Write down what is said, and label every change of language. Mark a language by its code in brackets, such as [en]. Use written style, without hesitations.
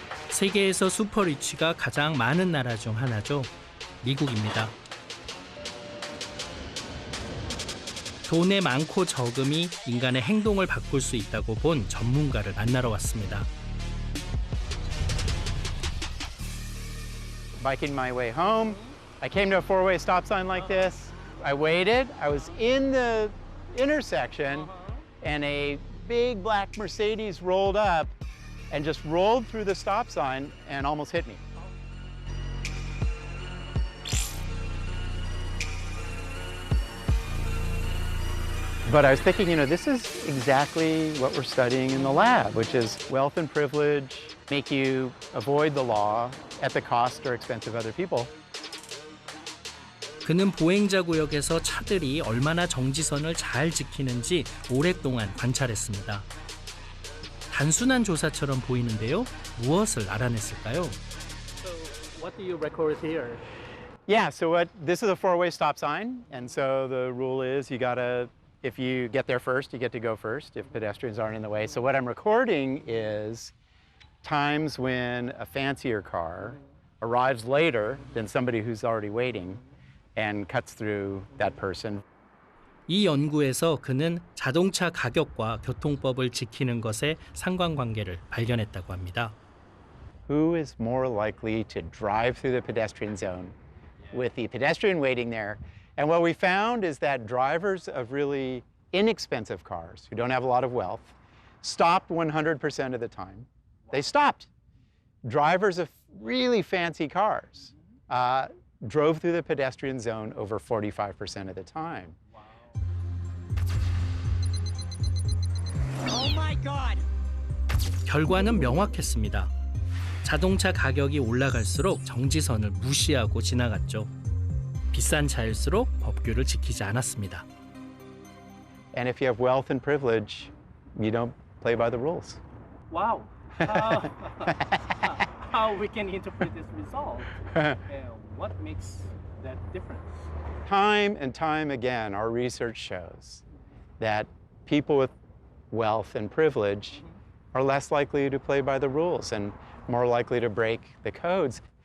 [ko] 세계에서 슈퍼리치가 가장 많은 나라 중 하나죠. 미국입니다. 돈의 많고 적음이 인간의 행동을 바꿀 수 있다고 본 전문가를 만나러 왔습니다. [en] Biking my way home, I came to a four-way stop sign like this. I waited. I was in the intersection, and a big black Mercedes rolled up and just rolled through the stop sign and almost hit me. But I was thinking, this is exactly what we're studying in the lab, which is wealth and privilege make you avoid the law at the cost or expense of other people. [ko] 그는 보행자 구역에서 차들이 얼마나 정지선을 잘 지키는지 오랫동안 관찰했습니다. 단순한 조사처럼 보이는데요. 무엇을 알아냈을까요? [en] So what do you record here? Yeah, so this is a four-way stop sign, and so the rule is if you get there first, you get to go first if pedestrians aren't in the way. So what I'm recording is times when a fancier car arrives later than somebody who's already waiting and cuts through that person. [ko] 이 연구에서 그는 자동차 가격과 교통법을 지키는 것의 상관관계를 발견했다고 합니다. [en] who is more likely to drive through the pedestrian zone with the pedestrian waiting there. And what we found is that drivers of really inexpensive cars who don't have a lot of wealth stopped 100% of the time. They stopped. Drivers of really fancy cars drove through the pedestrian zone over 45% of the time. Oh my God! [ko] 결과는 명확했습니다. 자동차 가격이 올라갈수록 정지선을 무시하고 지나갔죠. 비싼 차일수록 법규를 지키지 않았습니다. [en] And if you have wealth and privilege, you don't play by the rules. Wow. How we can interpret this result? What makes that difference? Time and time again, our research shows that people with wealth and privilege are less likely to play by the rules and more likely to break the codes.